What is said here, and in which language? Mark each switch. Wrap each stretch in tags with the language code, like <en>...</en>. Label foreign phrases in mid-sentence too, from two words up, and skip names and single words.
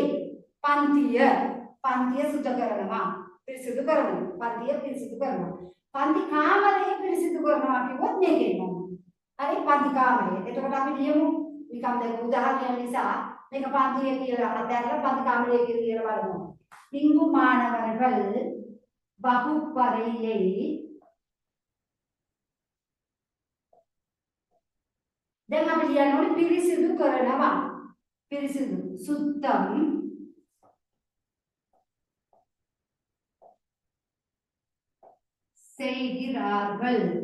<si>පන්තිය සුද්ධ කරනවා. පිරිසිදු කරනවා. පන්තිය පිරිසිදු කරනවා. පන්ති කාමරය පිරිසිදු කරනවා කිව්වොත් මේකෙන් හරි පන්ති කාමරය. එතකොට අපි ලියමු නිකම් දැන් උදාහරණයක් නිසා මේක පන්තිය කියලා අතහැරලා පන්ති කාමරය කියලා බලමු.</si> <ta>இங்கு மாணவர்கள் வகுப்பறையை</ta> <si>දැන් අපි ලියන්න ඕනේ පිරිසිදු කරනවා.</si> <ta>පිරිසිදු சுத்தம் செய்கிறார்கள்.</ta>